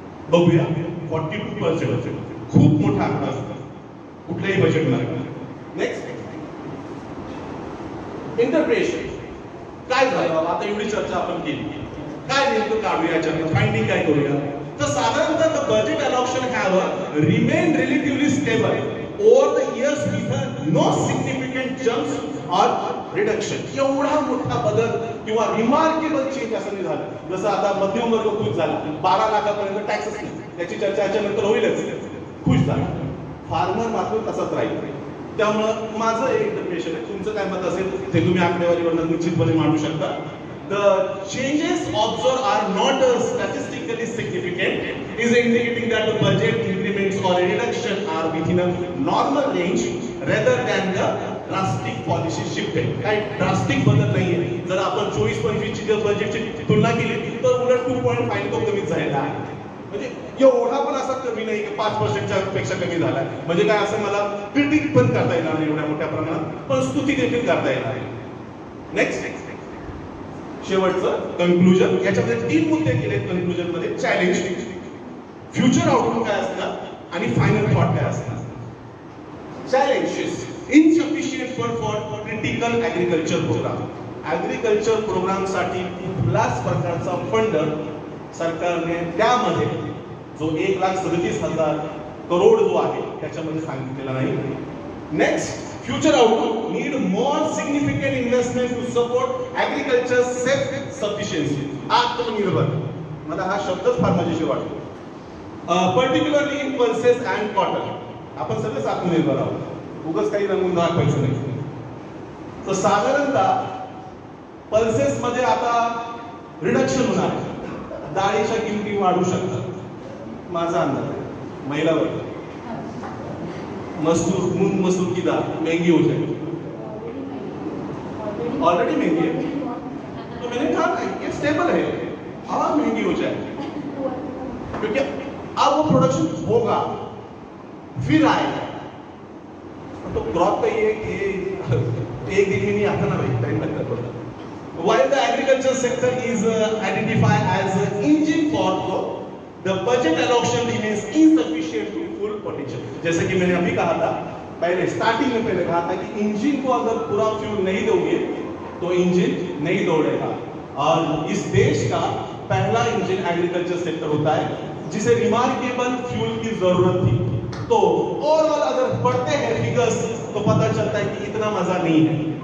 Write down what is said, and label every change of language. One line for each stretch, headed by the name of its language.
Marathi: बघूया 42% खूप मोठा आकडा असतो कुठल्याही बजेटमध्ये. नेक्स्ट इंटरप्रिटेशन काय झालं? आता एवढी चर्चा आपण केली, काय नेमकं काढूया याच्यात, फाइंडिंग काय करूया? तर साधारणतः
English: the budget allocation have remained relatively stable over the years with no significant significant jumps और reduction.
Marathi: एवढा मोठा बदल किंवा रिमार्केबल चेंज असं नाही झालं. जसं आता मध्यम वर्ग खुश झाला, 12 लाखापर्यंत टॅक्सच नाही, त्याची चर्चा याच्यानंतर होईलच, खुश झाला. फार्मर मात्र तसाच राहील. त्यामुळं माझं एक इंटरप्रिटेशन आहे, तुमचं काय मत असेल ते तुम्ही आकडेवारीवरून निश्चितपणे मांडू शकता.
English: The changes observed are not statistically significant, is indicating that the budget increments or reduction are within a normal range rather than the drastic policy shifting.
Marathi: काय ड्रास्टिक बदल नाहीये. जर आपण 24-25 ची जर बजेटची तुलना केली तर उलट 2.5 तो कमीच झालेला आहे. म्हणजे एवढा पण असा कमी नाही की 5%च्या पेक्षा कमी झाला. म्हणजे काय असं मला क्रिटिक पण करता येणार नाही एवढ्या मोठ्या प्रमाणात, पण स्तुती देखील करता येणार आहे. नेक्स्ट शेवटचं कन्क्लुजन. याच्यामध्ये 3 मुद्दे केले कन्क्लुजन मध्ये. चॅलेंज, फ्युचर आउटलुक काय असणार आणि फायनल थॉट काय असणार.
English: Challenges, insufficient fund for critical agriculture program.
Marathi: Agriculture programme साठी कुठलाच प्रकारचा फंड सरकारने त्यामध्ये जो 1,37,000 करोड जो आहे त्याच्यामध्ये सांगितलेला नाही.
English: Next future outlook, need more significant investment to support agriculture self sufficiency.
Marathi: आत्मनिर्भर, मला हा शब्दच फार मजेशीर वाटतो.
English: Particularly in pulses and cotton.
Marathi: आपण सगळेच आत्मनिर्भर आहोत, उगाच काही रंगून दाखवायचं नाही. तर साधारणतः पल्सेस मध्ये आता रिडक्शन होणार आहे, डाळीच्या किमती वाढू शकतात. माझा अंदाज आहे महिला वर्ग,
Hindi: मसूर, मूंग मसूर की दाल महंगी हो जाएगी, ऑलरेडी महंगी है. तो मैंने कहा ये स्टेबल है, और महंगी हो जाएगी क्योंकि अब वो प्रोडक्शन होगा फिर आएगा. तो क्रॉप का ये एक दिन में नहीं आता ना भाई, टाइम लगता है.
English: While the agriculture sector is identified as an engine for growth, the budget allocation remains insufficient to full potential.
Hindi: जैसे कि मैंने अभी कहा था, पहले स्टार्टिंग में पहले कहा था कि इंजन को अगर पूरा फ्यूल नहीं दोगे तो इंजन नहीं दौड़ेगा. और इस देश का पहला इंजन एग्रीकल्चर सेक्टर होता है जिसे रिमार्केबल फ्यूल की जरूरत थी. तो ओवरऑल अगर पढ़ते हैं फिगर्स तो पता चलता है कि इतना मजा नहीं है.